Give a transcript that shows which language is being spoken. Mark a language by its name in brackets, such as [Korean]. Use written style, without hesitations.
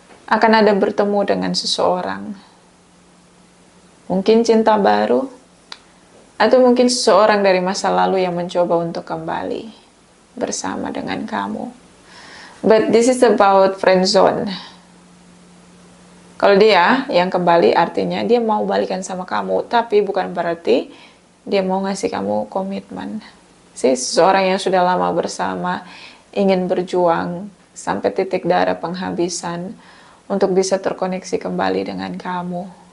[Indonesian] Akan ada bertemu dengan seseorang. Mungkin cinta baru, atau mungkin seseorang dari masa lalu yang mencoba untuk kembali bersama dengan kamu. [English] But this is about friend zone. [Indonesian] Kalau dia yang kembali artinya dia mau balikan sama kamu, tapi bukan berarti dia mau ngasih kamu komitmen. Seseorang yang sudah lama bersama, ingin berjuang sampai titik darah penghabisan untuk bisa terkoneksi kembali dengan kamu.